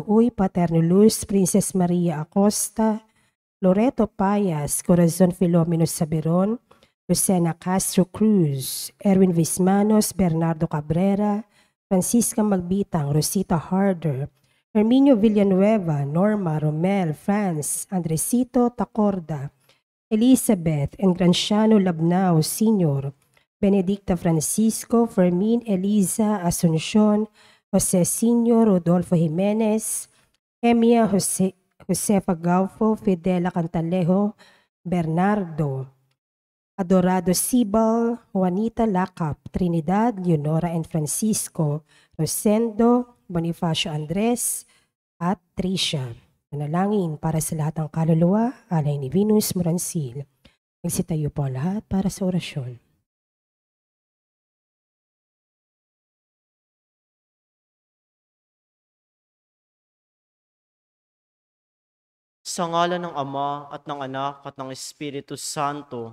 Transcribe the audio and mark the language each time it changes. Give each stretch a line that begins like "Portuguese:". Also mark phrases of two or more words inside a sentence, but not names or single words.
Filipino: Uy, Paterno Luz, Princess Maria Acosta, Loreto Payas, Corazon Filomeno Saberon, Lucena Castro Cruz, Erwin Vismanos, Bernardo Cabrera, Francisca Magbitang, Rosita Harder, Herminio Villanueva, Norma Romel, France, Andresito Tacorda, Elizabeth Engranciano Labnao Sr., Benedicta Francisco, Fermin Eliza Asuncion, Jose Sr., Rodolfo Jimenez, Emia Josefa Gaufo, Fidela Cantalejo, Bernardo, Adorado Sibal, Juanita Lacap, Trinidad, Leonora and Francisco, Rosendo, Bonifacio Andres, at Tricia. Manalangin para sa lahat ng kaluluwa, alay ni Venus Morancil. Magsitayo po ang lahat para sa orasyon. Sa ngalan ng Ama at ng Anak at ng Espiritu Santo.